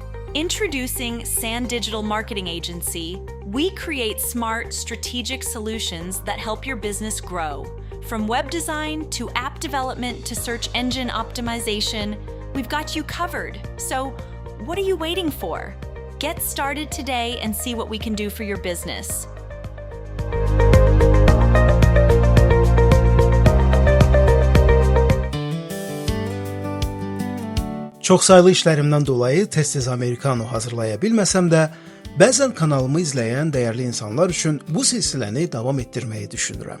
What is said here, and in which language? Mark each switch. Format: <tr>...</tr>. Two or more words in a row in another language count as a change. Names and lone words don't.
<en>Introducing Sand Digital Marketing Agency, we create smart, strategic solutions that help your business grow. From web design to app development to search engine optimization, we've got you covered. So, what are you waiting for? Get started today and see what we can do for your business.</en> <az>Çoxsaylı işlərimdən dolayı tez-tez Amerikano hazırlaya bilməsəm də, bəzən kanalımı izləyən dəyərli insanlar üçün bu silsiləni davam etdirməyi düşünürəm.</az>